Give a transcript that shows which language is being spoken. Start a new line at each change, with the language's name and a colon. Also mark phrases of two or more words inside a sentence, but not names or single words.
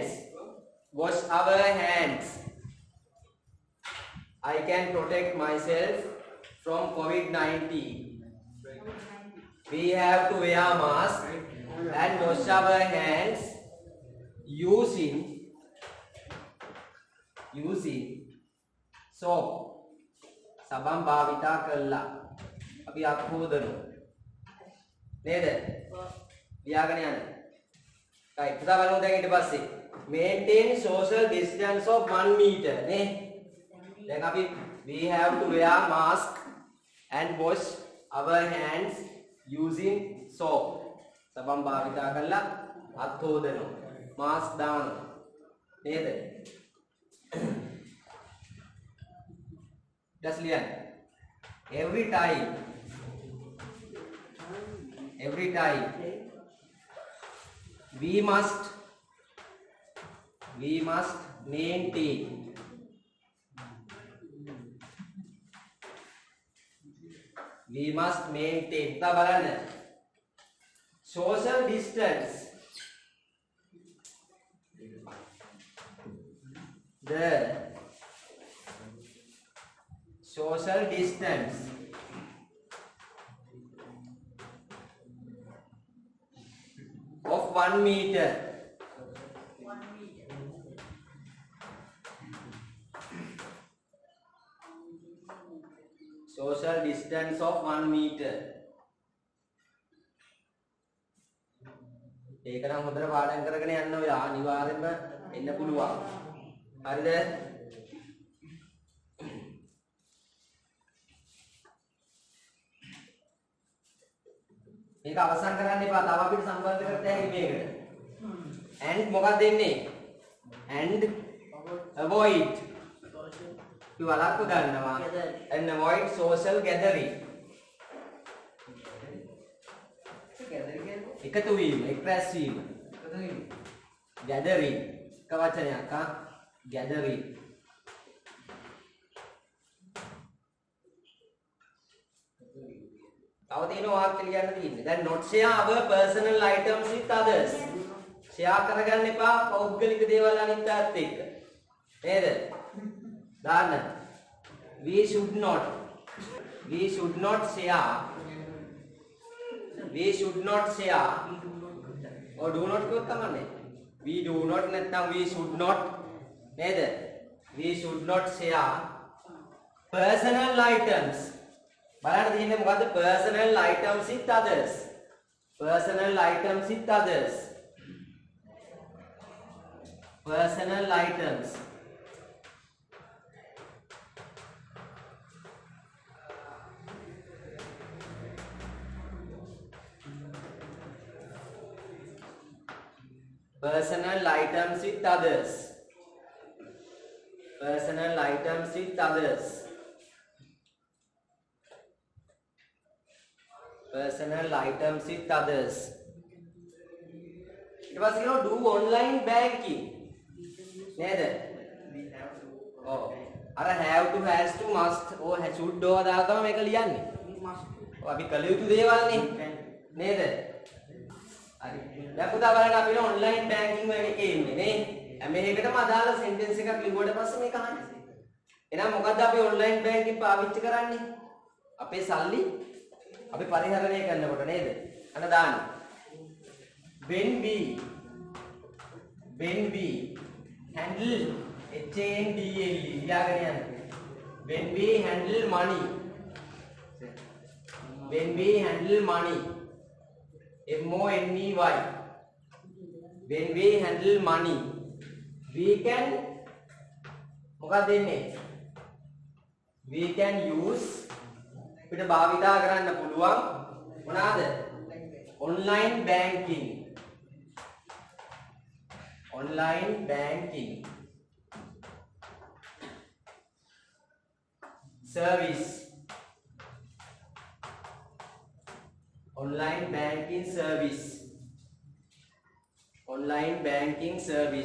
English: Wash our hands. I can protect myself from COVID-19. We have to wear mask and wash our hands using soap.
Sinhala: සබන් භාවිතා කළා. අපි අත් හොදනවා. නේද? ලියාගෙන යන්න. right. පුතා බලමු දැන් ඊට පස්සේ.
English: Maintain social distance of 1 meter.
Sinhala: නේ? දැන් අපි
English: we have to wear mask and wash our hands using soap.
Sinhala: සබන් භාවිතා කළා අත් හොදනවා. mask දානවා. නේද? just ලියන්න.
English: every time we must maintain
Sinhala: තා බලන්න
English: social distance the social distance of 1 meter. Social distance of 1 meter.
Sinhala: ඒක නම් හොඳට පාඩම් කරගෙන යන්න ඔය අනිවාර්යෙන්ම එන්න පුළුවන්. හරිද? මේක අවසන් කරන්න එපා. තව අපිට සම්බන්ධ කරත හැකි මේකට. and මොකක්ද දෙන්නේ?
English: and avoid.
Sinhala: වලක්ව ගන්නවා.
English: and avoid social gathering.
Sinhala: එකතු වීම, එක්රැස් වීම. gathering. එක වචනයක් ආ gathering. තව තියෙන වාක්‍ය ලියන්න තියෙන්නේ.
English: දැන් not share our personal items with others.
Sinhala: share කරගන්න එපා පෞද්ගලික දේවල් අනිත් අයත් එක්ක. නේද? දාන්න.
English: we should not share or do not
Sinhala: කියොත් තමයි.
English: we do not නැත්නම් we should not නේද? we should not share personal items.
Sinhala: බලන්න තියෙන්නේ මොකද්ද?
English: personal items with others. personal items with others. personal items. personal items with others. personal items with others. personal items with others.
Sinhala: ඊට පස්සේ කියනවා
English: do online banking.
Sinhala: නේද? ඔව්. අර
English: have to has to must
Sinhala: ඕ should ඕවා දාලා තමයි මේක ලියන්නේ. ඔව් අපි කළ යුතු දේවල් නේ. නේද? හරි. දැන් පුතා බලන්න අපි
English: online banking
Sinhala: එකේ ඉන්නේ නේ. හැම එකකටම අදාළ sentence එකක් ලිව්වට පස්සේ මේක අහන්නේ. එහෙනම් මොකද්ද අපි
English: online banking
Sinhala: පාවිච්චි කරන්නේ? අපේ සල්ලි අපි පරිහරණය කරනකොට නේද? අන්න දාන්න.
English: when we handle HANDLE
Sinhala: ලියාගෙන යන්න.
English: when we handle money MONEY when we handle money we can
Sinhala: මොකක්ද දෙන්නේ?
English: we can use
Sinhala: අපිට භාවිතා කරන්න පුළුවන් මොනවාද?
English: online banking service. online banking service online banking service.